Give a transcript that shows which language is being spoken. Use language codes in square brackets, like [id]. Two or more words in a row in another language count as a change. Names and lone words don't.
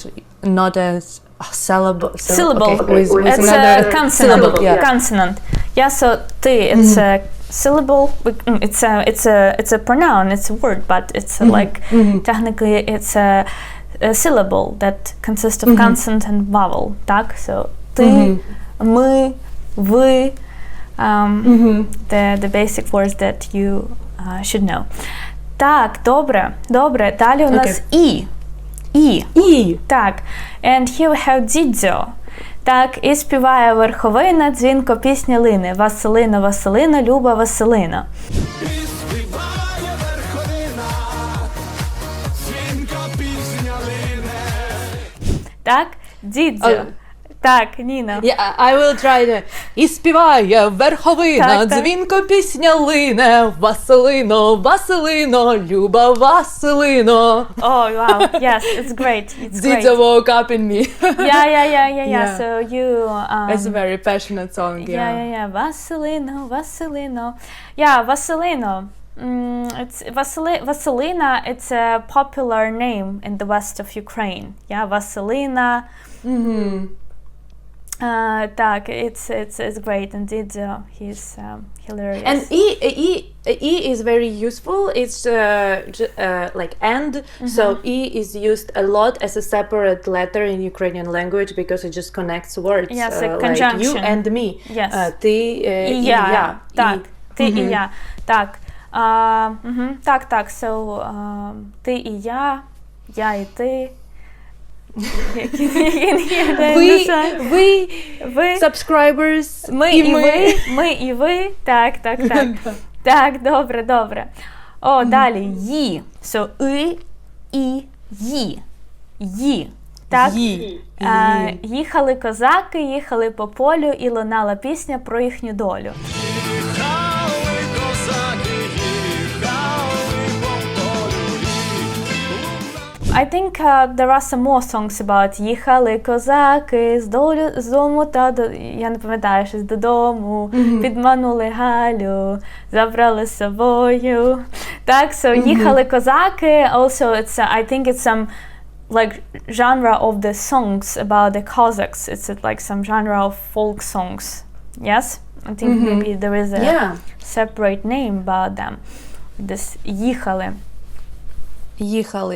[en] Not as syllable. Okay, with it's another a consonant. Consonant. Yeah, so T it's a syllable. It's a pronoun. It's a word, but it's like technically it's a syllable that consists of consonant and vowel. [uk] Так, so ти, ми, ви, [en] the basic words that you should know. [uk] Так, добре. Далі у нас І. Так. [en] And here we have дідзьо. [uk] Так, і співає верховина, дзвінко пісня лине. Василино, Василино, Люба, Василино. І співає верховина, дзвінка пісня лине. Так, дідзьо. Так, Ніна. [en] Yeah, I will try to. [uk] І співає верховина, Так, так. дзвінко пісня лине, Василино, Василино, Люба Василино. [en] Oh, wow. Yes, it's great. It's great. Didza woke up in me. Yeah. Yeah. So you... It's a very passionate song, Yeah. [uk] Василино, Василино. [en] Yeah, Василино. It's Vasilina. It's a popular name in the west of Ukraine. Yeah, Vasilina. Так, it's great indeed. He's hilarious. And E is very useful. It's like and, so E is used a lot as a separate letter in Ukrainian language because it just connects words. Yes, a like conjunction. you and me. Yes. [uk] Ти І і я. я. Так, І. ти і я. Так. Так. So, ти і я і ти. Ви subscribers. Ми і ви. Так. Так, добре. О, далі. Ї. So, і, ї. Так? Їхали козаки, їхали по полю, і лунала пісня про їхню долю. [en] I think there are some more songs about [uk] їхали козаки з дому та я не пам'ятаю, щось додому, підманули Галю, забрали з собою. Так, so їхали козаки, [en] also it's I think it's some like genre of the songs about the Cossacks. It's like some genre of folk songs. Yes? I think maybe there is a separate name about them. This їхали. [uk] Їхали.